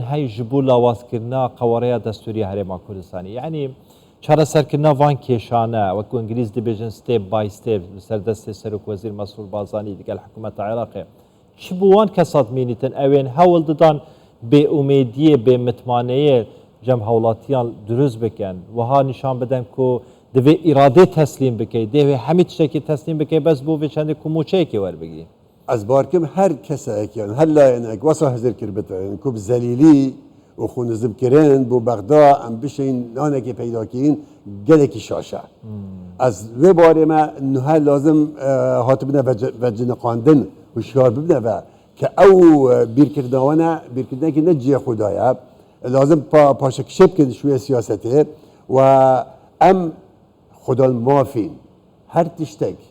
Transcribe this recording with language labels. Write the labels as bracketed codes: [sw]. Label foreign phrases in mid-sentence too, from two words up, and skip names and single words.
[ku] هەی ji بۆ لاوازکردنا قەوەڕەیە دەستوری هەرێما کوردستانی یعنی چارەسەرکردنا وان کێشانە وەکو ئینگلیز دەبێژن [en] step by step [ku] سەردەستی سەرک وەزیر مەسعود بازانی دیگەل حکوومەتە عێراقێ چی بۆ وان کەسات مینیتن ئەوێن هەوڵ ددان بێئومێدیە بێمتمانەیە جەم هەوڵاتیان دروست بکەن وها نیشان بدەن کو دەبێ ئیرادێ تەسلیم بکەیت دەوێ هەمی تشتێکی تەسلیم بکەی بەس بۆ بێ چەندێک کوموچەیەکی وەربگری از بارکم هر کسایکیان هر لایەنێک وەسا هەزر کرد بتن کو زەلیلی و خونزم کرن بۆ بەغدا ئەم بشین نانێکی پەیداکەین gelekî şaşe ez vê barê me niha lazim hatibine veciniqandin hişyar bibine ve ki ew bîrkirdawana bîrkirinekî ne ciyê xwe ye lazim paşekişê bikin şûyê siyasetê ve em xwedal mafîn her tiştek